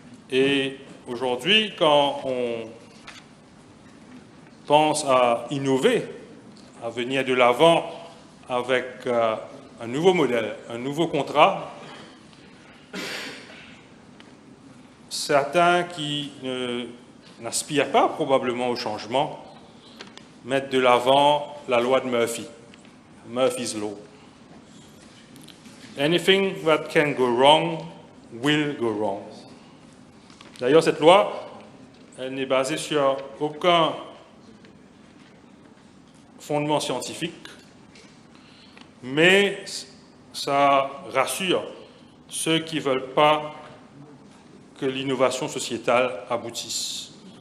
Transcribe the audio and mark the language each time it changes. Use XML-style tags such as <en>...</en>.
<fr>Et aujourd'hui, quand on pense à innover, à venir de l'avant avec un nouveau modèle, un nouveau contrat, certains qui n'aspirent pas probablement au changement mettent de l'avant la loi de Murphy, Murphy's Law.</fr> <en>Anything that can go wrong will go wrong.</en> <fr>D'ailleurs, cette loi, elle n'est basée sur aucun fondement scientifique, mais ça rassure ceux qui ne veulent pas que l'innovation sociétale aboutisse.</fr>